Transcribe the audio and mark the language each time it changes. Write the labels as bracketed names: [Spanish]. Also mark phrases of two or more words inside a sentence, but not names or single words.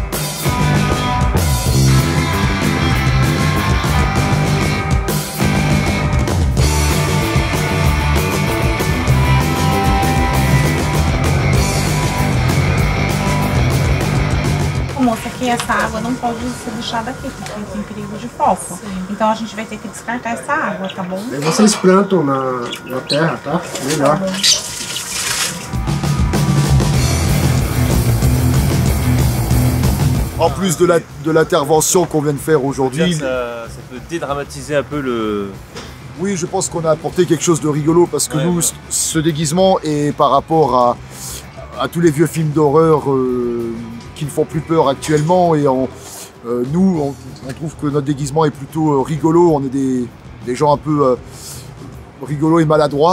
[Portuguese] Moça, que essa água não pode ser deixada aqui, porque tem perigo de foco. Então a gente vai ter que descartar essa água, tá bom? Aí vocês plantam na terra, tá? Melhor. Tá [French] En plus de l'intervention qu'on vient de faire aujourd'hui... Ça peut dédramatiser un peu le... Oui, je pense qu'on a apporté quelque chose de rigolo parce que nous, ce déguisement est par rapport à tous les vieux films d'horreur qui ne font plus peur actuellement et nous, on trouve que notre déguisement est plutôt rigolo, on est des gens un peu rigolos et maladroits.